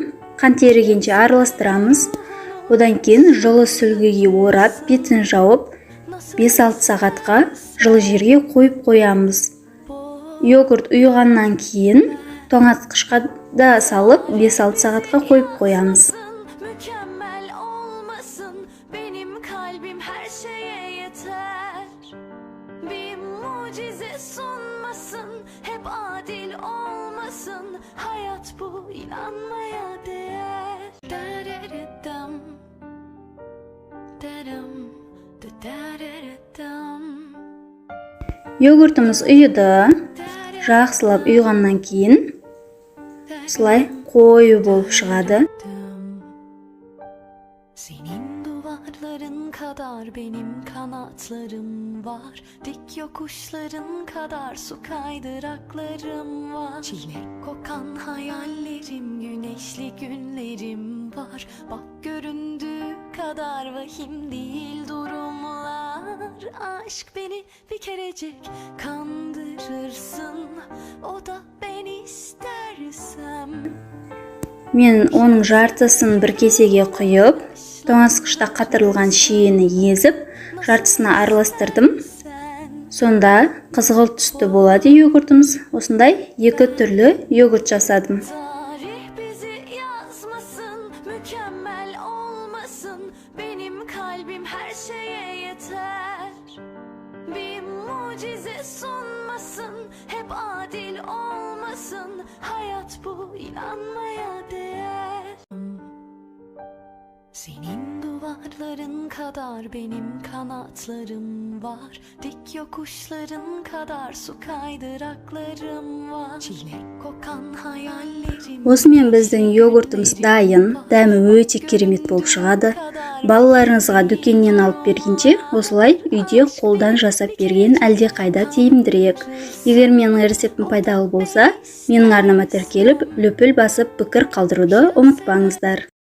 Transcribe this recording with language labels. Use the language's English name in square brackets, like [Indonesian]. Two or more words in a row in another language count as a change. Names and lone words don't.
[Kazakh] Қант ерігенше араластырамыз. Одан кейін жылы сүлгіге орап, бетін жауып, 5-6 сағатқа жылы жерге қойып қоямыз. Йогурт ұйығаннан кейін тоңазытқышқа да салып 5-6 сағатқа қойып қоямыз. [Turkish] Hayat bu, inanmaya değer. [Kazakh] Йогуртымыз ұйыды. Жақсылап ұйығаннан кейін осылай қою болып шығады. [Turkish] Senin duvarların kadar benim kanatlarım var. Dik yokuşların kadar su kaydıraklarım var. Çilek kokan hayallerim, güneşli günlerim var. Bak göründüğü kadar vahim değil durumlar. Aşk beni bir kerecik kandırırsın. O da ben istersem. [Kazakh] Мен оның жартысын бір кесеге құйып, тоңазытқышта қатырылған шиені езіп, жартысына араластырдым. Сонда қызғылт түсті болады йогуртымыз. Осындай 2 түрлі йогурт жасадым. [Turkish] Tarih bizi yazmasın, mükemmel olmasın. Benim kalbim her şeye yeter. Bir mucize sunmasın, hep adil olmasın. Hayat bu, inanmaya değer. Senin duvarların kadar benim kanatlarım var. Dik yokuşların kadar su kaydıraklarım var. Çilek kokan hayallerim. [Kazakh] Осымен біздің йогуртымыз дайын, дәмі өте керемет болып шығады. Балаларыңызға дүкеннен алып бергенше, осылай үйде қолдан жасап берген әлде қайда тиімдірек. Егер менің рецептім пайдалы болса, менің арнама тіркеліп, лүпіл басып пікір қалдыруды ұмытпаңыздар.